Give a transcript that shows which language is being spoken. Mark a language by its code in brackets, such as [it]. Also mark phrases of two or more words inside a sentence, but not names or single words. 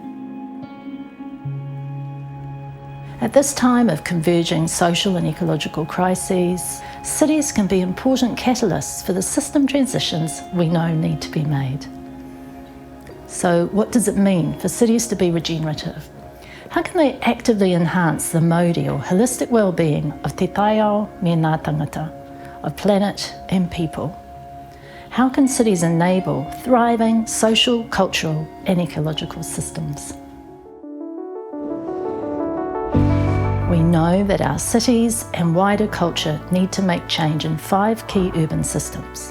[en] At this time of converging social and ecological crises, cities can be important catalysts for the system transitions we know need to be made. So what does it mean for cities to be regenerative? How can they actively enhance the mauri or holistic well-being of [mi] te taiao me ngā tangata, [en] of planet and people? How can cities enable thriving social, cultural and ecological systems? We know that our cities and wider culture need to make change in 5 key urban systems.